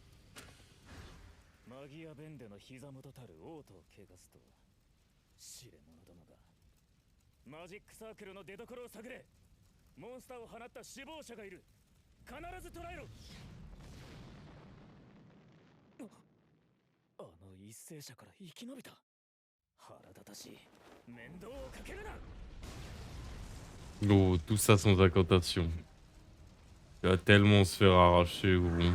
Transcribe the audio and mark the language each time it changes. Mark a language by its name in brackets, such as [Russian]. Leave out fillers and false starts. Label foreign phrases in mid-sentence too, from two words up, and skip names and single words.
[Japanese] マギアベンデの膝元たる王都を汚すとは知れ者どもがマジックサークルの出所を探れモンスターを放った死亡者がいる必ず捕らえろあの一斉者から生き延びた腹立たしい面倒をかけるな [French] Oh, tout ça sans incantation. Il va tellement se faire arracher, gros.